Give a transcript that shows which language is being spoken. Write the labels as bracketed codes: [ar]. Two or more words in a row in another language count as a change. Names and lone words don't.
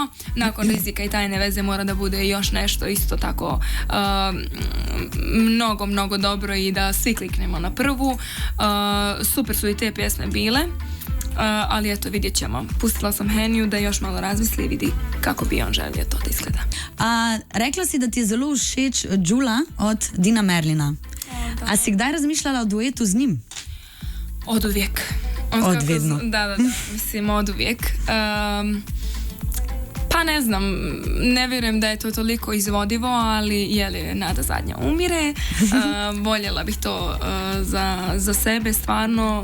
[bs] Nakon Rizika i tajne veze mora da bude još nešto isto tako mnogo dobro i da svi kliknemo na prvu. Super su i te pjesme bile. Ali eto, vidjet ćemo. Pustila sam Heniju da još malo razmisli i vidi kako bi on želio to da izgleda. [sl] Rekla si da ti je zelo všeč Džula od Dina Merlina. A si kdaj razmišljala o duetu z njim? [bs] Od uvijek. [sl] Od vedno. [bs] Da, mislim od uvijek. Pa ne znam, ne vjerujem da je to toliko izvodivo, ali jeli nada zadnja umire. Voljela bih to za sebe, stvarno.